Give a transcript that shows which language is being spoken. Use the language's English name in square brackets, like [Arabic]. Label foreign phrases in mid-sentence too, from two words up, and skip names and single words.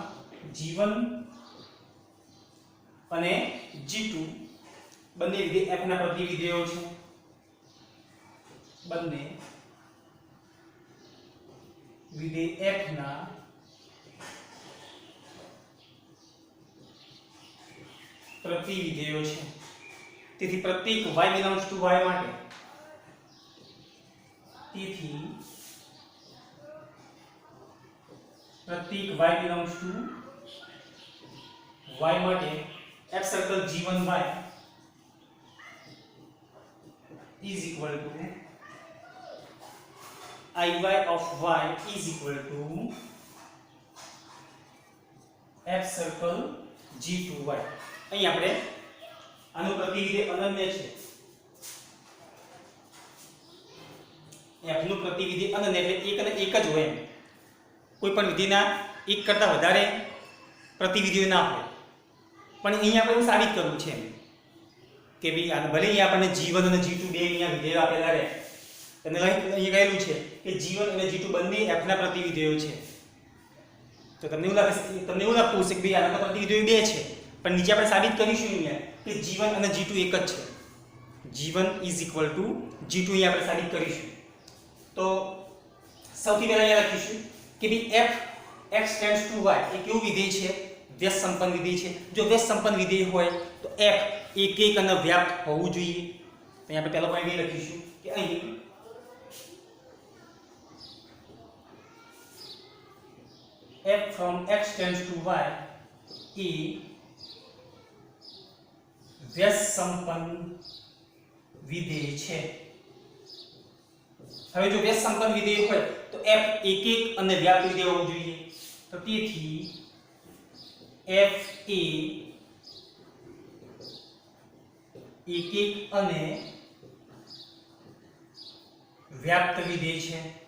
[Gujarati] g1 અને g2 બંને વિધેય f ના પ્રતિવિધેયો છે. બંને વિધેય f ના પ્રતિવિધેયો છે. તેથી પ્રત્યેક [English] y belongs to y [Gujarati] માટે તેથી પ્રત્યેક [English] y belongs to y માટે f circle g1y is equal to iy of y is equal to f circle g2y. [Gujarati] અહીં આપણે આનું પ્રતિવિધેય અનન્ય છે. f નું પ્રતિવિધેય અનન્ય એટલે એક અને એક જ હોય. એમ કોઈ પણ વિધેયના એક કરતા વધારે પ્રતિવિધેયો ના હોય. પણ અહીં આપણે એવું સાબિત કરવું છે કે ભઈ આ ભલે અહીં આપણને g1 અને g2 બે અહીંયા વિધેયો આપેલા રહે અને અહીં કહેલું છે કે g1 અને g2 બંને f ના પ્રતિવિધેયો છે. તો તમને એવું લાગતું હશે કે ભઈ આના પ્રતિવિધેયો બે છે. પણ નીચે આપણે સાબિત કરીશું અહીંયા કે g1 અને g2 એક જ છે. [English] g1 is equal to g2 [Gujarati] અહીં આપણે સાબિત કરીશું. તો સૌથી પહેલા અહીંયા લખીશું કે ભઈ [English] f x tends to y [Gujarati] એ કેવું વિધેય છે? વ્યસ્ત સંપન્ન વિધેય છે. જો વ્યસ્ત સંપન્ન વિધેય હોય તો f એક અને વ્યાપ્ત હોવું જોઈએ. તો અહીં આપણે પહેલો પોઈન્ટ એ લખીશું કે અહીં [English] f from x tends to y [Gujarati] એ વ્યસ્ત સંપન્ન વિધેય છે. હવે જો વ્યસ્ત સંપન્ન વિધેય હોય તો f એક અને વ્યાપ્ત વિધેય હોવું જોઈએ. તો તેથી f એ એક અને વ્યાપ્ત વિધેય છે.